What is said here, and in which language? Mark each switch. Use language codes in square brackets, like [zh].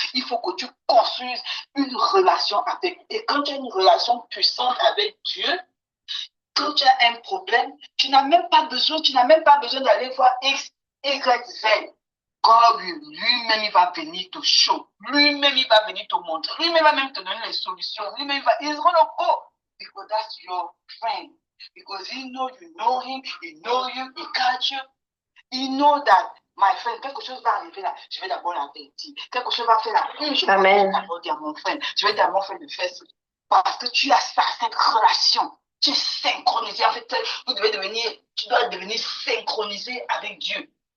[fr] Il faut que tu construises une relation avec. Et quand tu as une relation puissante avec Dieu, quand tu as un problème, tu n'as même pas besoin d'aller voir X, Y, Z. God, lui-même, il va venir te show. Lui-même, il va venir te montrer. Lui-même, il va même te donner les solutions. Lui-même, il va [en] gonna go. Because that's your friend. Because he know him, he know you, he got you. He know that, my friend, [fr] quelque chose va arriver là, je vais d'abord l'avertir. Quelque chose va faire là, je vais d'abord dire à mon frère, je vais dire à mon frère de faire ça. Parce que tu as ça, cette relation. Tu es synchronisé. En fait, tu dois devenir synchronisé avec Dieu.